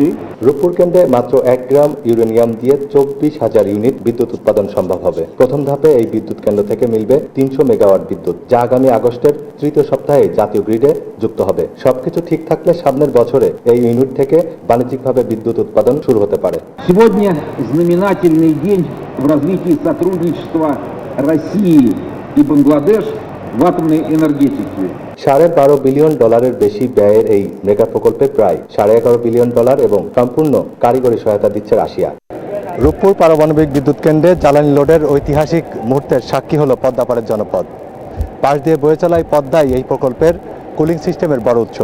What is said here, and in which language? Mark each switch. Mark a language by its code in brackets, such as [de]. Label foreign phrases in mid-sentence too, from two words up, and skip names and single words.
[bn] রূপপুর কেন্দ্রে মাত্র 1 গ্রাম ইউরেনিয়াম দিয়ে 24,000 ইউনিট বিদ্যুৎ উৎপাদন সম্ভব হবে। প্রথম ধাপে এই বিদ্যুৎ কেন্দ্র থেকে মিলবে 300 মেগাওয়াট বিদ্যুৎ, যা আগামী আগস্টের তৃতীয় সপ্তাহে জাতীয় গ্রিডে যুক্ত হবে। সবকিছু ঠিক থাকলে সামনের বছরে এই ইউনিট থেকে বাণিজ্যিকভাবে বিদ্যুৎ উৎপাদন শুরু হতে পারে। [ru] Сегодня знаменательный день в развитии сотрудничества России и Бангладеш в атомной энергетике. [bn] $12.5 বিলিয়ন বেশি ব্যয়ের এই মেগা প্রকল্পে প্রায় $11.5 বিলিয়ন এবং সম্পূর্ণ কারিগরি সহায়তা দিচ্ছে রাশিয়া। রূপপুর পারমাণবিক বিদ্যুৎ কেন্দ্রে জ্বালানি লোডের ঐতিহাসিক মুহূর্তের সাক্ষী হলো পদ্মাপাড়ের জনপদ। পাশ দিয়ে বয়ে চলা পদ্মাই এই প্রকল্পের [en] cooling system [bn] বড় উৎস।